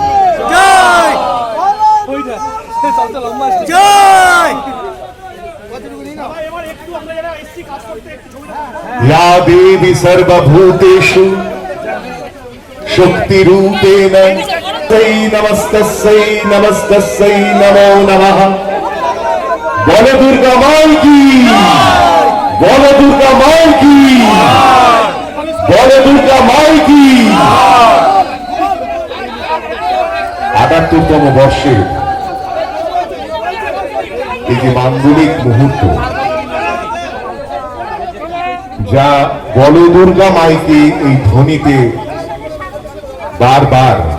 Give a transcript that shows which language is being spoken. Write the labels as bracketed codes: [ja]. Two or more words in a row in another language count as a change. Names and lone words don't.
[sa] या देवी सर्वभूतेषु शक्तिरूपेण तस्यै नमस्तस्यै नमस्तस्यै नमो नमः। [hi] बोलो दुर्गा माई की, बोलो दुर्गा माई की, बोलो दुर्गा माई की। [bn] ৭৮তম বর্ষে এই যে মাঙ্গলিক মুহূর্ত, যা [hi] बोलो दुर्गा माइके [bn] এই ধ্বনিতে বারবার